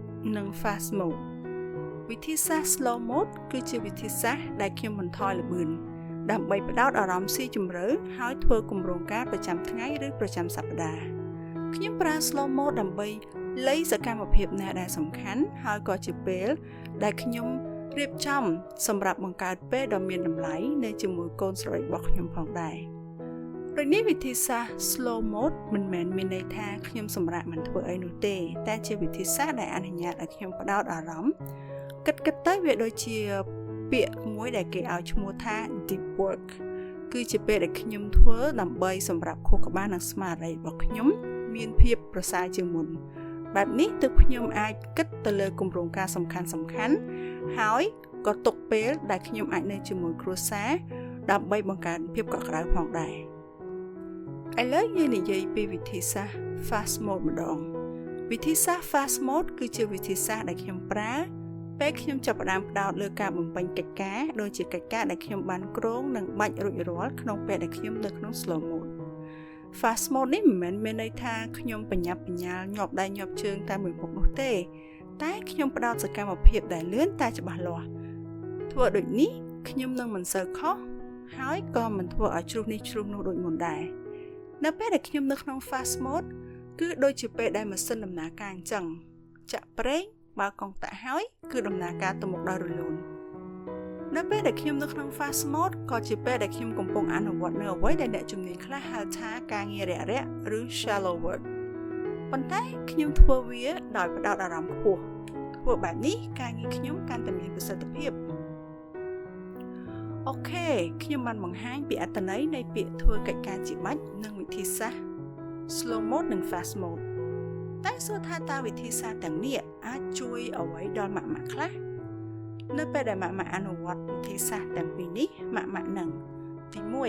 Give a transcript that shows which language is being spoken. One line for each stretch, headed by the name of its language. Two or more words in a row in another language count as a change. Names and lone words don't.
Khmer: និង
English: fast mode
Khmer: វិធីសាស្ត្រ
English: slow mode
Khmer: គឺជាវិធីសាស្ត្រដែលខ្ញុំបន្ថយល្បឿនដើម្បីផ្ដោតអារម្មណ៍ស៊ីជម្រៅហើយធ្វើគម្រោងការប្រចាំថ្ងៃឬប្រចាំសប្តាហ៍ខ្ញុំប្រើ
English: slow mode
Khmer: ដើម្បីលៃសកម្មភាពណាដែលសំខាន់ហើយក៏ជាពេលដែលខ្ញុំរៀបចំសម្រាប់បង្កើតពេលដ៏មានតម្លៃនៅជាមួយកូនស្រីរបស់ខ្ញុំផងដែរដូចនេះវិធីសាស្ត្រ
English: slow mode
Khmer: មិនមែនមានន័យថាខ្ញុំសម្រាកមិនធ្វើអីនោះទេ តែជាវិធីសាស្ត្រដែលអនុញ្ញាតឲ្យខ្ញុំផ្ដោតអារម្មណ៍គិតទៅវាដូចជាពាក្យមួយដែលគេឲ្យឈ្មោះថា
English: deep work
Khmer: គឺជាពេលដែលខ្ញុំធ្វើដើម្បីសម្រាប់ខួរក្បាលនិងស្មារតីរបស់ខ្ញុំមានភាពប្រសើរជាងមុនបែបនេះទើបខ្ញុំអាចគិតទៅលើគម្រោងការសំខាន់ហើយក៏ទុកពេលដែលខ្ញុំអាច នៅជាមួយគ្រួសារដើម្បីបង្កើនភាពកក់ក្ដៅផងដែរឥឡូវយើងនិយាយពីវិធីសាស្ត្រ
English: fast mode
Khmer: ម្ដងវិធីសាស្ត្រ
English: fast mode
Khmer: គឺជាវិធីសាស្ត្រដែលខ្ញុំប្រើពេលខ្ញុំចាប់ផ្ដើមផ្ដោតលើការបំពេញកិច្ចការដូចជាកិច្ចការ ដែលខ្ញុំបានគ្រោងនិងបាច់រួចរាល់ក្នុងពេលដែលខ្ញុំនៅក្នុង
English: slow mode fast mode
Khmer: នេះមិនមែនមានន័យថាខ្ញុំបញ្ញាប់បញ្ញាលញាប់ដៃញាប់ជើងតាមមួយមុខនោះទេតែខ្ញុំ ផ្ដោតសកម្មភាពដែលលឿនតែច្បាស់លាស់ធ្វើដូចនេះខ្ញុំនឹងមិនសូវខុសហើយក៏មិនធ្វើឲ្យជ្រុះនេះជ្រុះនោះ ដូចមុនដែរនៅពេលដែលខ្ញុំនៅក្នុង
English: fast mode
Khmer: គឺដូចជាពេលដែលម៉ាស៊ីនដំណើរការអញ្ចឹងចាក់ប្រេងបើកុងតាក់ហើយគឺដំណើរការទៅមុខដោយរលូននៅពេលដែលខ្ញុំនៅក្នុង
English: fast mode
Khmer: ក៏ជាពេលដែលខ្ញុំកំពុងអនុវត្តនៅអ្វីដែលអ្នកជំនាញខ្លះហៅថាការងាររាក់ៗឬ
English: shallow work
Khmer: ប៉ុន្តែខ្ញុំធ្វើវាដោយផ្ដោតអារម្មណ៍ខ្ពស់ធ្វើបែបនេះការងារខ្ញុំកាន់តែមានប្រសិទ្ធភាព អូខេខ្ញុំបានបង្ហាញពីអត្ថន័យនៃពាក្យធ្វើកិច្ចការជាបាច់និងវិធីសាស្ត្រ
English: slow mode
Khmer: និង
English: fast mode
Khmer: តែសួរថាតើវិធីសាស្ត្រទាំងនេះអាចជួយអ្វីដល់ម៉ាក់ខ្លះនៅពេលដែលម៉ាក់អនុវត្តវិធីសាស្ត្រទាំងពីរនេះម៉ាក់នឹងទី